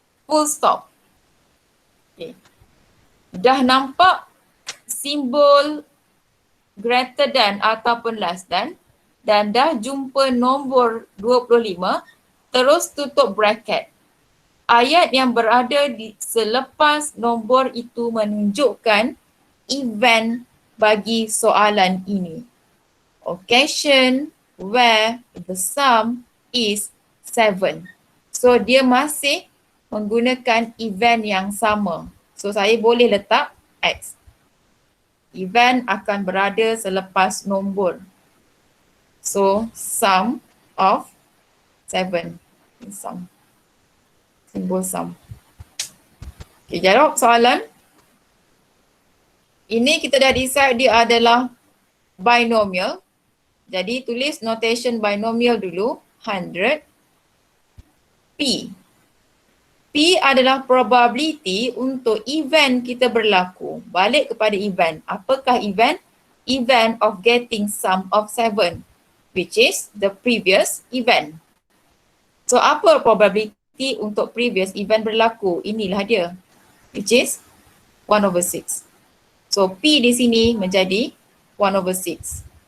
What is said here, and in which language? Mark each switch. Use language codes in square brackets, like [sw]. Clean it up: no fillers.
[en] Full stop. Okay. [ms] Dah nampak simbol greater than ataupun less than dan dah jumpa nombor 25, terus tutup bracket. Ayat yang berada di selepas nombor itu menunjukkan event bagi soalan ini. [en] Occasion where the sum is 7. [ms] So dia masih menggunakan event yang sama. So saya boleh letak X. Event akan berada selepas nombor. [en] So sum of 7. Sum. [ms] Simbol sum. Okay, jawab soalan. Ini kita dah decide dia adalah binomial. Jadi tulis notation binomial dulu. 100. P. P adalah probability untuk event kita berlaku. Balik kepada event. Apakah event? [en] Event of getting sum of 7, which is the previous event. [ms] So apa probability untuk previous event berlaku? Inilah dia, [en] which is 1/6. [ms] So P di sini menjadi 1/6.